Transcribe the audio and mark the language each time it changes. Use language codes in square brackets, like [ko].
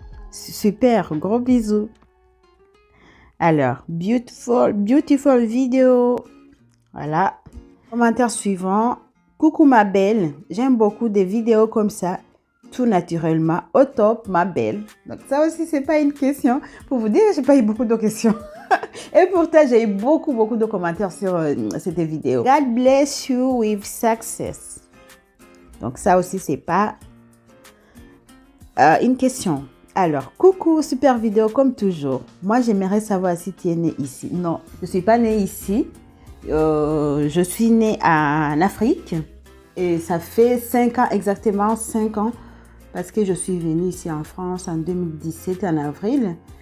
[fr] Super, gros bisous. Alors, beautiful vidéo. Voilà. Commentaire suivant. Coucou ma belle, j'aime beaucoup des vidéos comme ça, tout naturellement, au top ma belle. Donc ça aussi, c'est pas une question. Pour vous dire, j'ai pas eu beaucoup de questions. Et pourtant, j'ai eu beaucoup de commentaires sur cette vidéo. [en] God bless you with success. [fr] Donc ça aussi, c'est pas une question. Alors, coucou, super vidéo comme toujours. Moi, j'aimerais savoir si tu es né ici. Non, je suis pas née ici. Je suis née en Afrique et ça fait 5 ans, exactement 5 ans, parce que je suis venue ici en France en 2017, en avril.